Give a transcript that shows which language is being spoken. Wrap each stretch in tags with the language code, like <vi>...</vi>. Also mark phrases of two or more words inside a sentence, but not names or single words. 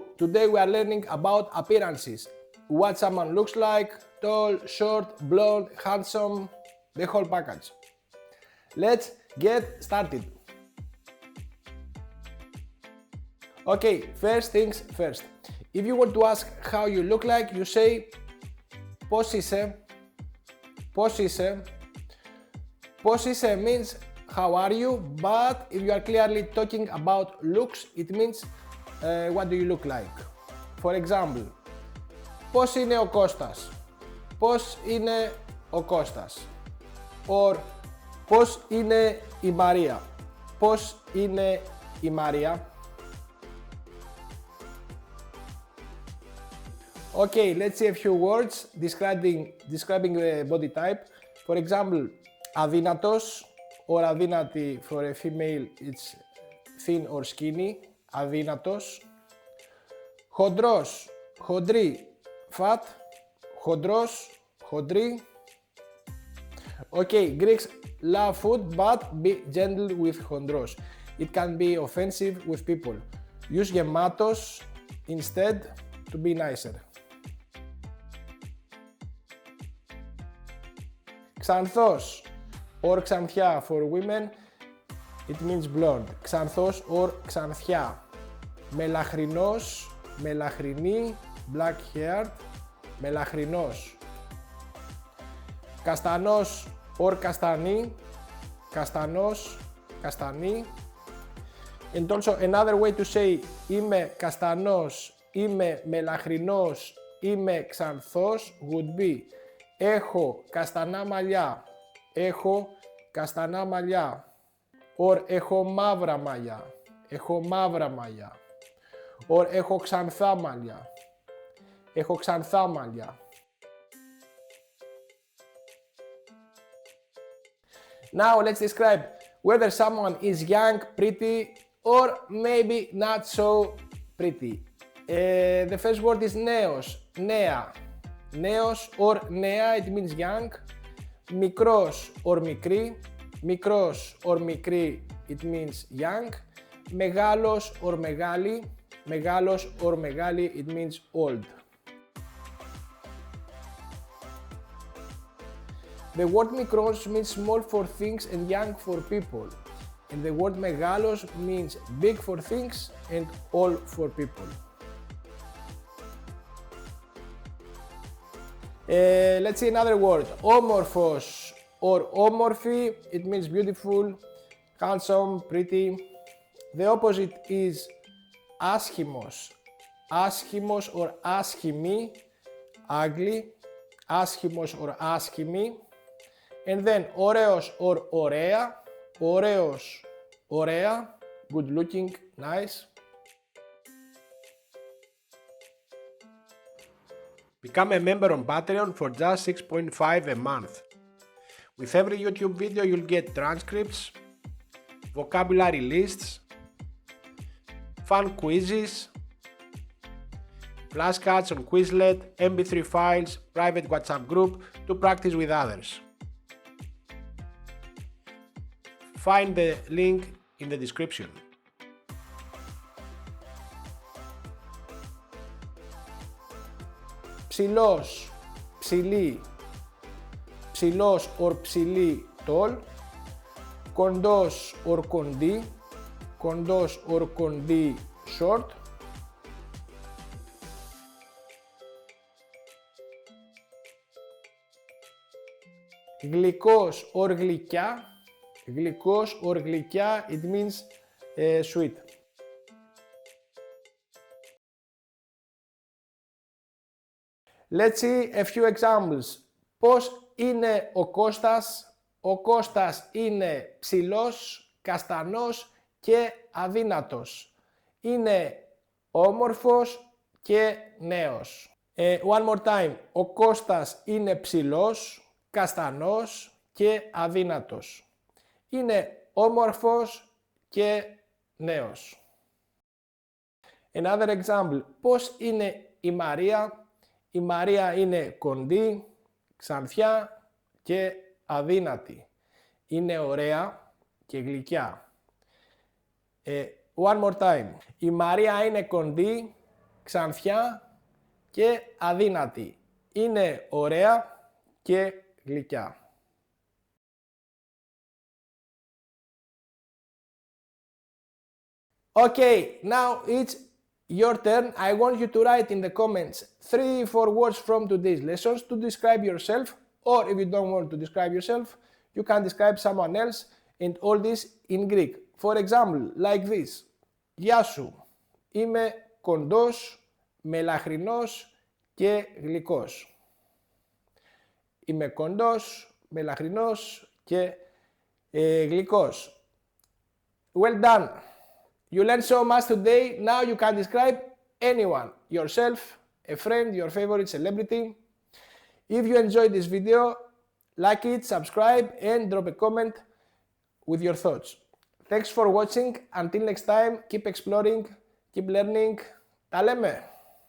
<en>Today we are learning about appearances, what someone looks like, tall, short, blonde, handsome, the whole package. Let's get started. Okay, first things first. If you want to ask how you look like, you say</en> <el>πώς είσαι. Πώς είσαι. Πώς είσαι</el> <en>means how are you, but if you are clearly talking about looks, it means what do you look like. For example,</en> <el>πώς είναι ο Κώστας. Πώς είναι ο Κώστας. Or πώς είναι η Μαρία. Πώς είναι η Μαρία.</el> <en>Okay, let's see a few words describing the body type. For example, αδύνατος or αδύνατη for a female, it's thin or skinny,</en> <el>αδύνατος. Χοντρός, χοντρή, fat, χοντρός, χοντρή.</el> <en>Okay, Greeks love food, but be gentle with χοντρός. It can be offensive with people. Use γεμάτος instead to be nicer. Ξανθός or ξανθιά for women, it means blonde.</en> <el>Ξανθός or ξανθιά. Μελαχρινός, μελαχρινή,</el> <en>black haired,</en> <el>μελαχρινός. Καστανός or καστανή, καστανός, καστανή.</el> <en>And also another way to say</en> <el>είμαι καστανός, είμαι μελαχρινός, είμαι ξανθός</el> <en>would be</en> <el>έχω καστανά μαλλιά, έχω καστανά μαλλιά. Or έχω μαύρα μαλλιά, έχω μαύρα μαλλιά. Or έχω ξανθά μαλλιά, έχω ξανθά μαλλιά.</el> <en>Now let's describe whether someone is young, pretty, or maybe not so pretty. The first word is</en> <el>νέος, νέα. Νέος or νέα,</el> <en>it means young.</en> <el>Μικρός or μικρή. Μικρός or μικρή,</el> <en>it means young.</en> <el>Μεγάλος or μεγάλη. Μεγάλος or μεγάλη,</el> <en>it means old. The word μικρός means small for things and young for people. And the word μεγάλος means big for things and old for people. Let's see another word. Όμορφος or όμορφη, it means beautiful, handsome, pretty. The opposite is άσχημος.</en> <el>Άσχημος or άσχημη, ugly. Άσχημος or άσχημη.</el> <en>And then ωραίος or ωραία.</en> <el>Ωραίος, ωραία,</el> <en>good looking, nice. Become a member on Patreon for just $6.5 a month. With every YouTube video you'll get transcripts, vocabulary lists, fun quizzes, flashcards on Quizlet, MP3 files, private WhatsApp group to practice with others. Find the link in the description.</en> <el>Ψηλός, ψηλή, ψηλός or ψηλή, tall. Κοντός or κοντή, κοντός or κοντή, short. Γλυκός or γλυκιά, γλυκός or γλυκιά,</el> <en>it means sweet. Let's see a few examples.</en> <el>Πώς είναι ο Κώστας? Ο Κώστας είναι ψηλός, καστανός και αδύνατος. Είναι όμορφος και νέος.</el> <en>One more time.</en> <el>Ο Κώστας είναι ψηλός, καστανός και αδύνατος. Είναι όμορφος και νέος.</el> <en>Another example.</en> <el>Πώς είναι η Μαρία? Η Μαρία είναι κοντή, ξανθιά και αδύνατη. Είναι ωραία και γλυκιά.</el> <en>One more time.</en> <el>Η Μαρία είναι κοντή, ξανθιά και αδύνατη. Είναι ωραία και γλυκιά.</el> <en>Okay, now it's your turn. I want you to write in the comments 3-4 words from today's lessons to describe yourself, or if you don't want to describe yourself, you can describe someone else, and all this in Greek. For example, like this.</en> <el>Γεια σου. Είμαι κοντός, μελαχρινός και γλυκός. Είμαι κοντός, μελαχρινός και γλυκός.</el> <en>Well done. You learned so much today. Now you can describe anyone, yourself, a friend, your favorite celebrity. If you enjoyed this video, like it, subscribe, and drop a comment with your thoughts. Thanks for watching. Until next time, keep exploring, keep learning.</en> <el>Τα λέμε!</el>